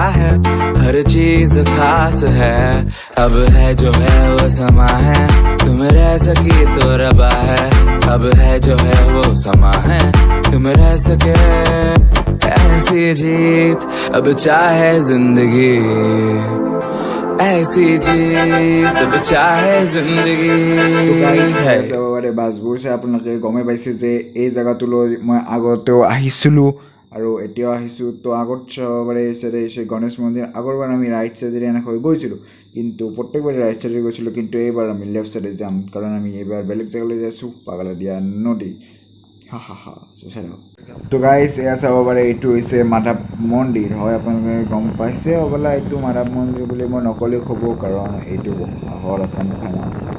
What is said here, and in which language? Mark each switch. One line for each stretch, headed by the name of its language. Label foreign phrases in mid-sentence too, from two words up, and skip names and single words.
Hindi: है हर चीज खास है अब है जो है वो समा है तुम रह सकी तो रबा है अब है जो है वो समा है तुम रह सके ऐसी जीत अब चाहे जिंदगी ऐसी जीत अब चाहे जिंदगी है
Assamese: বাছবোৰ চাই আপোনালোকে গমেই পাইছে যে এই জেগাটোলৈ মই আগতেও আহিছিলোঁ আৰু এতিয়াও আহিছোঁ তো আগত চাববাৰে চাইডে হৈছে গণেশ মন্দিৰ আগৰবাৰ আমি
English: right sideৰে
Assamese: এনেকৈ গৈছিলোঁ কিন্তু প্ৰত্যেকবাৰে
English: right side
Assamese: গৈছিলোঁ কিন্তু এইবাৰ আমি
English: left side
Assamese: যাম কাৰণ আমি এইবাৰ বেলেগ জেগালৈ যাইছোঁ পাগলাদিয়া নদী হা হা হা চাই তো গাইজ এয়া চাব পাৰে এইটো হৈছে মাধৱ মন্দিৰ হয় আপোনালোকে গম পাইছে হ'বলা এইটো মাধৱ মন্দিৰ বুলি মই নকলেও হ'ব কাৰণ এইটো আহৰ
English: Assam famous